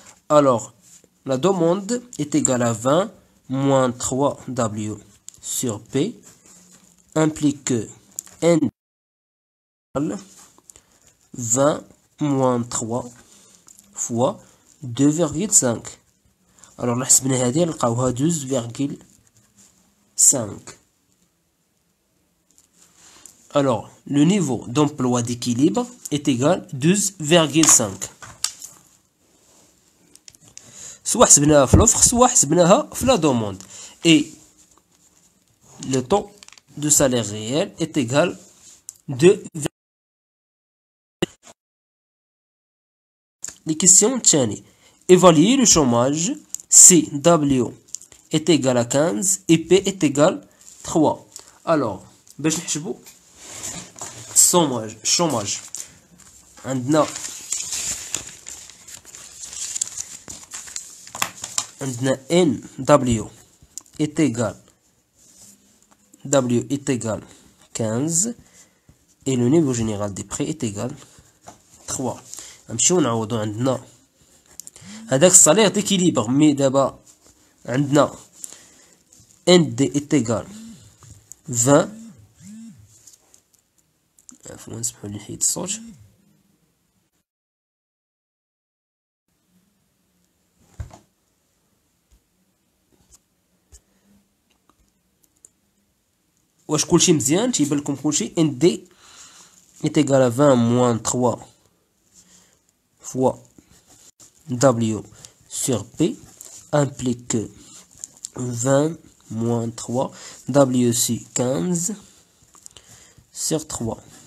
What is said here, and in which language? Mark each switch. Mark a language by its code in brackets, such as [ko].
[fr] Alors, la demande est égale à 20 moins 3W sur P implique que N 20 moins 3 fois 2,5. Alors, la [ar] حسبنا هذه نلقاوها 12,5. [fr] Alors, le niveau d'emploi d'équilibre est égal 12,5. Soit [ar] حسبناها في [fr] l'offre, soit حسبناها في la demande. Et le taux de salaire réel est égal 2. Les questions [ar] تاني. [fr] Évaluer le chômage si W est égal à 15 et P est égal 3. Alors, [ar] باش نحسبوا chômage. عندنا [fr] NW est égal 15 et le niveau général des prix est égal 3. [ar] نمشيو نعوضو. عندنا هذاك الصالير [fr] d'équilibre [ar] مي دابا عندنا [fr] ND est égal 20. [ar] عفوا نسمحوا لي نحيد الصوت. واش كلشي مزيان؟ تيبان لكم كلشي. [fr] ND est égal à 20 moins 3 fois W sur P implique que 20 moins 3 W c'est 15 sur 3.